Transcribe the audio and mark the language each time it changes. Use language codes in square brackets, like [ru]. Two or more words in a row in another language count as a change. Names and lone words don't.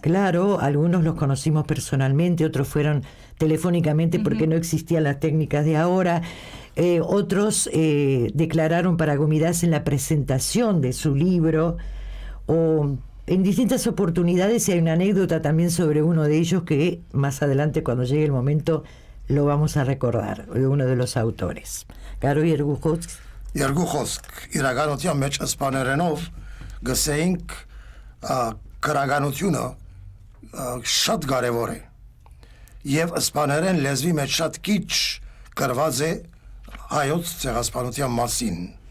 [es] Claro, algunos los conocimos personalmente, otros fueron telefónicamente porque no existían las técnicas de ahora, otros declararon para Gomidas en la presentación de su libro, o en distintas oportunidades, y hay una anécdota también sobre uno de ellos que más adelante, cuando llegue el momento, lo vamos a recordar, de uno de los autores. Garo Yergujosk. Yergujosk, [hy] իրականության մեջ իսպաներենով գսեինք քրագանությունը շատ կարևոր է։ Եվ իսպաներեն լեզվի մեջ շատ քիչ գրված է հայոց ցեղասպանության մասին։